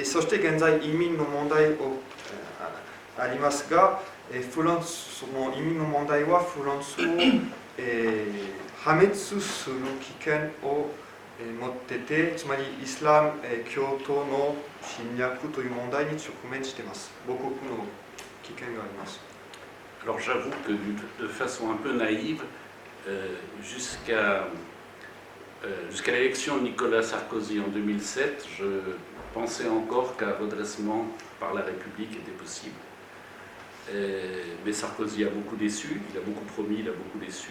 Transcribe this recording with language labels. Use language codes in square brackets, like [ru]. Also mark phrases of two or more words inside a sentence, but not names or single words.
[ja] そして現在移民の問題ありますが、フランスの移民の問題はフランスを破滅する危険を持ってて、つまりイスラム教徒の侵略という問題に直面しています。母国の危険があります。 [fr] Alors j'avoue que de façon un peu naïve, jusqu'à l'élection de Nicolas Sarkozy en 2007, je pensais encore qu'un redressement par la République était possible. Mais Sarkozy a beaucoup déçu, il a beaucoup promis, il a beaucoup déçu.